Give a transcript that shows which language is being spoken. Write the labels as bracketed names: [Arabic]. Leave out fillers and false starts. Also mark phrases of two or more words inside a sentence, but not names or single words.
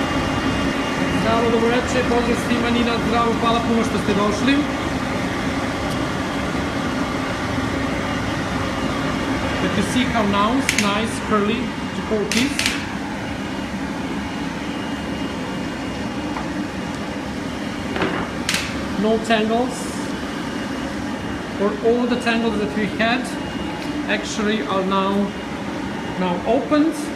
[Serbian] Zdravo, dobroveče, pozdrav svima, Nina, zdravo, hvala puno što ste došli. [English] But you see how nice curly the coat is. No tangles, or all the tangles that we had actually are now opened.